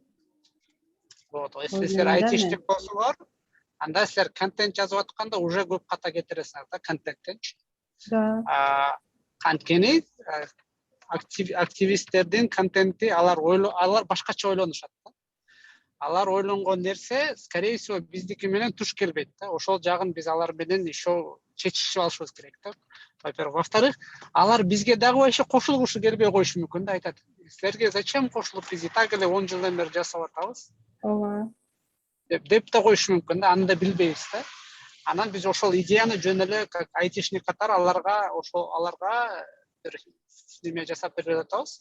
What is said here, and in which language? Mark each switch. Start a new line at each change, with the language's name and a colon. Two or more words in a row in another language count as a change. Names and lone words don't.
Russian: Вот, если
Kyrgyz: силер айтишник болсоңор, анда силер контент жазып атканда уже көп ката кетиресиңер да контенттенчи. Да. Анткени активисттердин контенти алар башкача ойлонушат да. Алар ойлонгон нерсе,
Russian: скорее всего,
Kyrgyz: биздики менен туш келбейт да. Ошол жагын биз алар менен еще чечишип алышыбыз керек да.
Russian: Во-первых, во-вторых,
Kyrgyz: алар бизге дагы еще кошулгушу келбей коюшу мүмкүн да, айтат. Силерге зачем кошулуп, биз
Russian: и так
Kyrgyz: эле 10 жылдан бери жасап атабыз. Ооба. Деп да коюшу мүмкүн да, аны да билбейбиз да. Анан биз ошол идеяны жөн эле как айтишник катары аларга бир неме жасап берип атабыз.